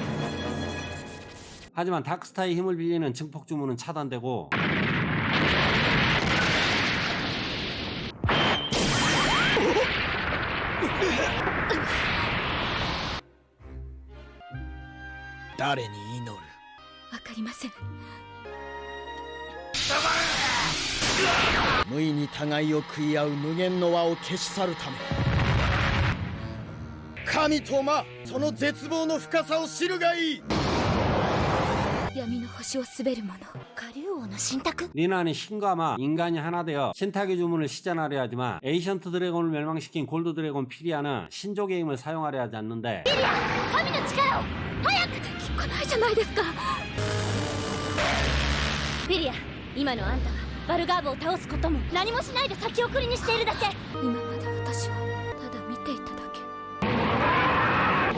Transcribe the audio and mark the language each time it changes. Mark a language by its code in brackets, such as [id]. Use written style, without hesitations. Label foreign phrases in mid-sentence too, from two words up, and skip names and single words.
[ko] 하지만 다크스타의 힘을 빌리는 증폭 주문은 차단되고 [ja] 誰に祈る。わかりません。無意に互いを食い合う無限の輪を消し去るため。神と魔、その絶望の深さを知るがいい。闇の星を滑る者、下流王の神託。 [ko] 리나는 신과마 인간이 하나 되어 신탁의 주문을 시전하려 하지만 에이션트 드래곤을 멸망시킨 골드 드래곤 피리아는 신족의 힘을 사용하려 하지 않는데 [ja] 神の力を早く。聞かないじゃないですか。ピリア、今のあんたはバルガーブを倒すことも何もしないで先送りにしているだけ。今まで私はただ見ていただけ。